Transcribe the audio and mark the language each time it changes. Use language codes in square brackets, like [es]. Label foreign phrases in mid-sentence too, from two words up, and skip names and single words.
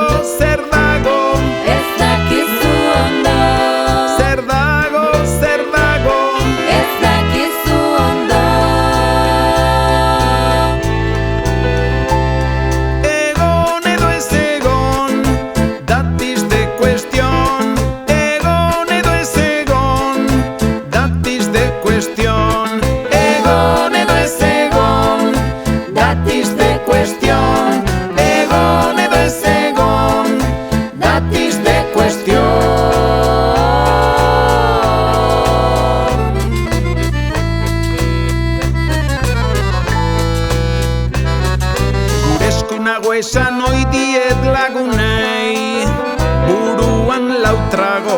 [eu] Ez dakizu ondo. zer dago, Ez dakizu ondo. egon edo ez egon, [en] that is the question. [eu] Egon edo ez egon, [en] that is the question. [eu] Egon edo ez egon, [en] that is the question. [eu] Egon edo ez egon, [en] that is the question. [eu] Gure esku nago esan ohi diet lagunei, buruan lautrago.